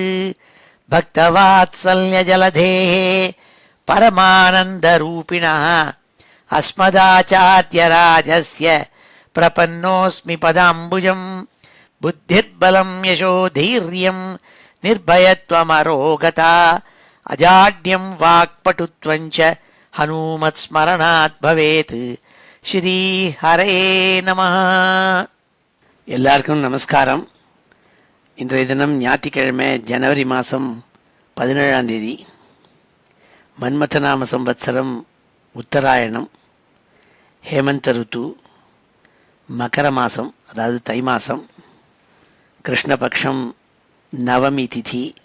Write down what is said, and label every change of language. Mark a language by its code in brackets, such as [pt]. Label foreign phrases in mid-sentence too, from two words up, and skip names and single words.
[sa] भक्तवात्सल्यजलधेः परमानन्दरूपिणः अस्मदाचार्यराजस्य प्रपन्नोऽस्मि पदाम्बुजं। बुद्धिर्बलं यशोधैर्यं निर्भयत्वमरोगता अजाड्यं वाक्पटुत्वं च हनुमत्स्मरणात् भवेत्। श्री हरे நமः. [ta] எல்லாருக்கும் நமஸ்காரம். இன்றைய தினம் ஞாயிற்றுக்கிழமை ஜனவரி மாதம் 17ஆம் தேதி. மன்மதநாம சம்வத்சரம் உத்தராயணம், ஹேமந்த ருத்து, மகர மாதம் அதாவது தை மாதம், கிருஷ்ணபக்ஷம் நவமி திதி.